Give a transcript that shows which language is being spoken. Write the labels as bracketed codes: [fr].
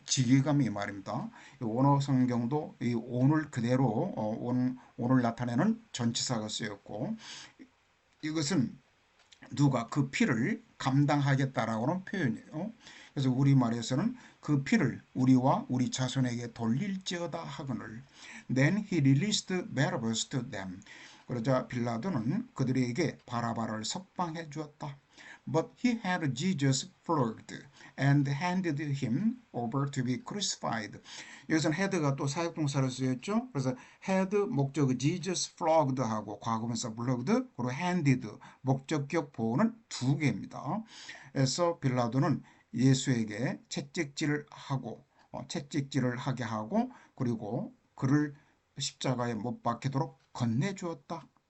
[ko] 지기감이 이 말입니다. 원어 성경도 이 on을 그대로 on을 나타내는 전치사가 쓰였고 이것은 누가 그 피를 감당하겠다라고는 표현이에요. 그래서 우리말에서는 그 피를 우리와 우리 자손에게 돌릴지어다 하거늘. [en] Then he released Barabbas to them. [ko] 그러자 빌라도는 그들에게 바라바를 석방해 주었다. [en] But he had Jesus flogged and handed him over to be crucified. [ko] 여기서는 had가 또 사역동사로 쓰였죠. 그래서 had 목적 Jesus flogged 하고 과거분사 flogged 그리고 handed 목적격 보호는 두 개입니다. 그래서 빌라도는 예수에게 채찍질을 하게 하고 그리고 그를 십자가에 못 박히도록 건네주었다.